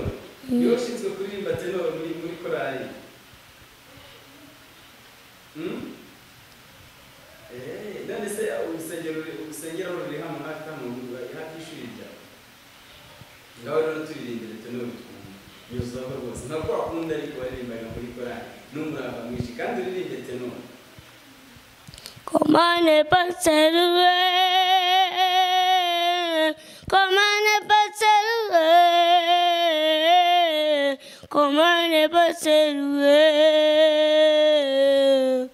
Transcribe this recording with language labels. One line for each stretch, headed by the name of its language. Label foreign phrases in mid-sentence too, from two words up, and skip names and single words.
Kinyarwanda: Niwe ushinzwe kuririmba tenor muri korali? None se urusengero ruri hano hafi y'ishuri ryawe? Ngaho rero turirimbire tenor twumva. Yuzuzaho rwose. Ntabwo wakunda ariko waririmbaga muri korali. N'umurava mwinshi kandi uririmbe tenor.
French: Comment ne pas saluer? Comment ne pas saluer? Comment ne pas saluer?